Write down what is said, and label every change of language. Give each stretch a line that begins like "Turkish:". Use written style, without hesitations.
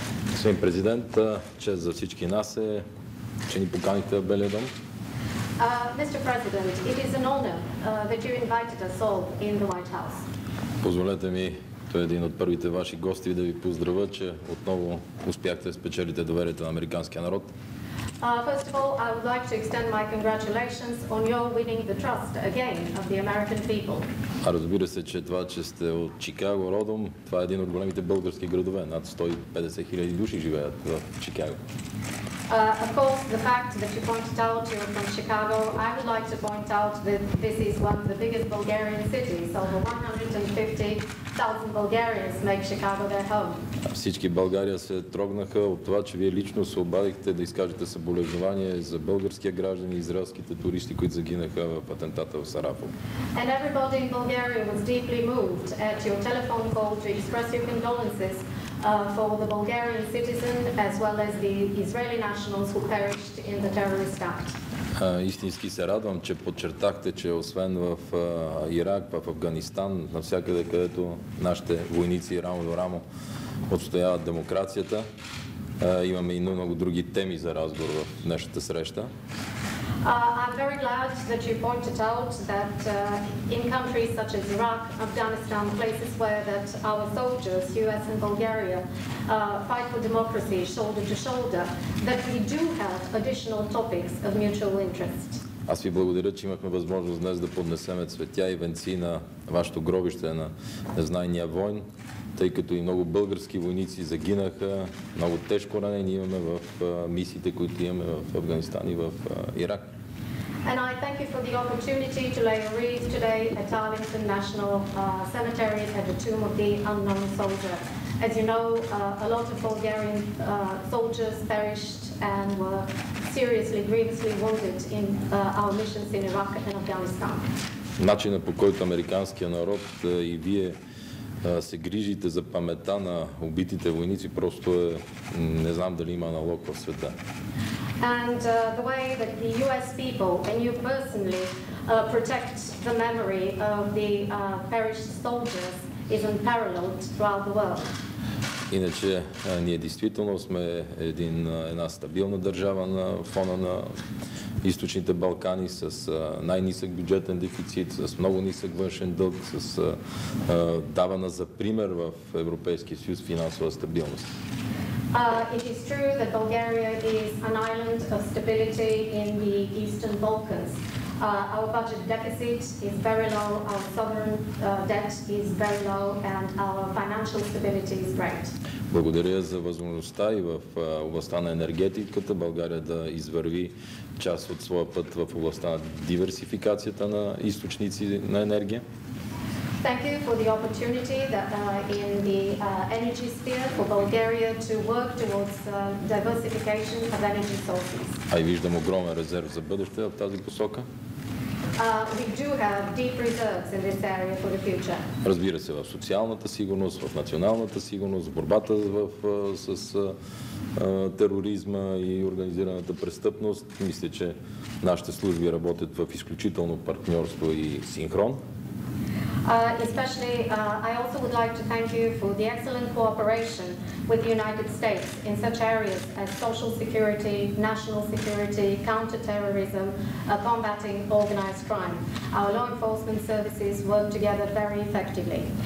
Bulgarian: Господин президент, чест за всички нас е, че ни поканихте в Белия дом.
English: Mr. President, it is an honor that you invited us all in the White House.
Bulgarian: Позволете ми, той е един от първите ваши гости, да ви поздравя, че отново успяхте да спечелите доверието на американския народ.
English: First of all, I would like to extend my congratulations on your winning the trust again of the American people.
Bulgarian: А разбира се, че това, че сте от Чикаго родом, това е един от големите български градове. Над 150 хиляди души живеят в Чикаго.
English: Of course, the fact that you pointed out you're from Chicago, I would like to point out that this is one of the biggest Bulgarian cities. Over 150,000 Bulgarians make Chicago their home.
Bulgarian: Всички България се трогнаха от това, че вие лично се обадихте да изкажете съболезнования за българския граждани и израелските туристи, които загинаха в атентата в Сарафово.
English: And everybody in Bulgaria was deeply moved at your telephone call to express your condolences for the Bulgarian citizen as well as the Israeli nationals who perished in the terrorist act.
Bulgarian: Истински се радвам, че подчертахте, че освен в Ирак, в Афганистан, навсякъде, където нашите войници рамо до рамо отстояват демокрацията, имаме и много други теми за разговор в днешната среща.
English: I'm very glad that you pointed out that in countries such as Iraq, Afghanistan, places where that our soldiers, US and Bulgaria, fight for democracy shoulder to shoulder, that we do have additional topics of mutual interest.
Bulgarian: Аз ви благодаря, че имахме възможност днес да поднесеме цветя и венци на вашето гробище на незнайния войн, тъй като и много български войници загинаха, много тежко ранени имаме в мисиите, които имаме в Афганистан и в Ирак.
English: And I thank you for the opportunity to lay a wreath today at Arlington National Cemetery at the Tomb of the Unknown Soldier. As you know, a lot of Bulgarian soldiers perished and were seriously, grievously wounded in our missions in Iraq and Afghanistan.
Bulgarian: Начинът, по който американския народ и вие се грижите за паметта на убитите войници, просто е, не знам дали има аналог в света.
English: And the way that the US people and you personally protect the memory of the perished soldiers is unparalleled throughout the world.
Bulgarian: Иначе ние действително сме една стабилна държава на фона на източните Балкани с най-нисък бюджетен дефицит, с много нисък външен дълг, с давана за пример в Европейския съюз финансова стабилност.
English: It is true that Bulgaria is an island of stability in the Eastern Balkans. Our budget deficit is very low, our sovereign debt is very low, and our financial stability is great.
Bulgarian: Благодаря за възможността и в областта на енергетиката България да извърви част от своя път в областта на диверсификацията на източници на енергия.
English: Thank you for the opportunity that in the energy sphere for Bulgaria to work towards diversification of energy sources.
Bulgarian: А и виждам огромен резерв за бъдеще в тази посока.
English: We do have deep reserves in this area for the future.
Bulgarian: Разбира се, в социалната сигурност, в националната сигурност, в борбата с тероризма и организираната престъпност. Мисля, че нашите служби работят в изключително партньорство и синхрон.
English: Especially, I also would like to thank you for the excellent cooperation with the United States in such areas as social security, national security, counterterrorism, combating organized crime. Our law enforcement services work together very effectively.